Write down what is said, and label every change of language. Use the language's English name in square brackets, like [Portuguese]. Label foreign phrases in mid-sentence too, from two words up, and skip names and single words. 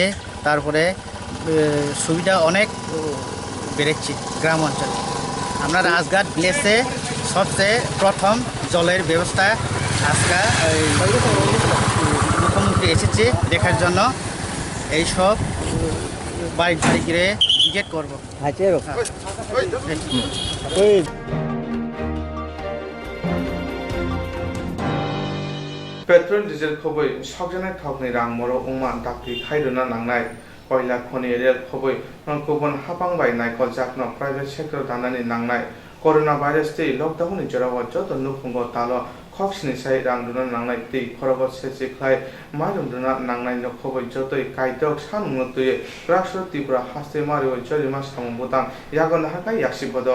[Bangla] তারপরে সুবিধা অনেক বেড়েছে গ্রাম অঞ্চলে। আমরা রাজঘাট ভিলেজে সবচেয়ে প্রথম জলের ব্যবস্থা আজকে মুখ্যমন্ত্রী এসেছে দেখার জন্য। এইসব বাড়ি গিয়ে ভিজিট করবো। [Kok Borok] पेट्रोल डिजेल खबै सकजानाय थावनि रां मरो उमा दाख्रि खायरोना नांनाय कयला खनि रेल खबै गुबुन हापांबाय नायखल जाखना [English] private sector [Kok Borok] दानानै नांनाय [English] corona virus [Kok Borok] दै लकडाउननि जेराव जत नुफुंगो तालो खक्सनि साय रां दुना नांनाय दै खरग सेसिख्लाय मारुंदुना नांनाय खबै जतै कायदक सानुनो दै राष्ट्र त्रिपुरा हास्ते मारियो जरिमा सामुबुतां यागन हाकाय यासिबद